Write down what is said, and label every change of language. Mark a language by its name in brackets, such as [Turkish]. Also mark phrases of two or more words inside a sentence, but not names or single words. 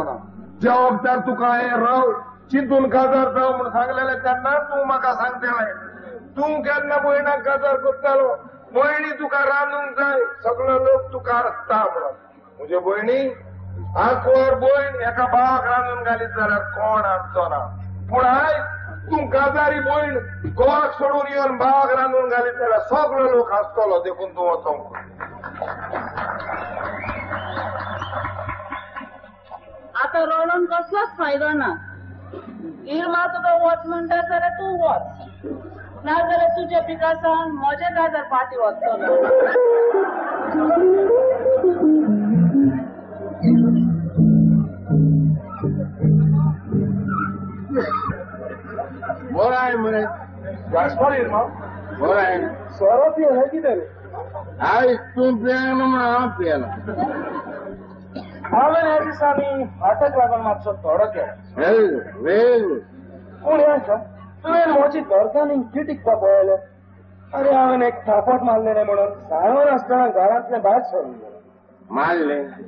[Konkani] ना ज्या वखदार तुका हे राव चिंतून काजार जाव म्हूण सांगलेलें तेन्ना तूं म्हाका सांगतलें तूं केन्ना भयणाक काजार करतालो भयणी तुका रांदूंक जाय सगळो लोक तुका आसता म्हणून म्हजे भयणी आंकवर भयण एका भावाक रांदून घालीत जाल्यार कोण आसचो ना पूण आयज तूं काजारी भयण घोवाक सोडून येवन भावाक रांदून घालीत जाल्यार सगळो लोक आसतलो देखून तूं वचोंक आता रडून कसलोच फायदो ना इरमा तुका वच म्हणटा जाल्यार तूं वच नाजाल्यार तुज्या पिकासान म्हजे काजार फाटी वचतलो [Marathi] बरं आहे [Konkani] म्हणे जास्पार इरमा [Marathi] बरं आहे [Konkani] सोरो पियो कितें रे आयज तूं पियेना म्हण हांव पियेना हांवें ह्या दिसांनी फाटक लागून मातसो थोडो केलो वेग पूण हें तुवें म्हजी घरकान्नीक चिटीकपा पळयलें अरे हांवें एक थापट मारले रे म्हणून सांगून आसतना घरांतलें भायर सरून गेलो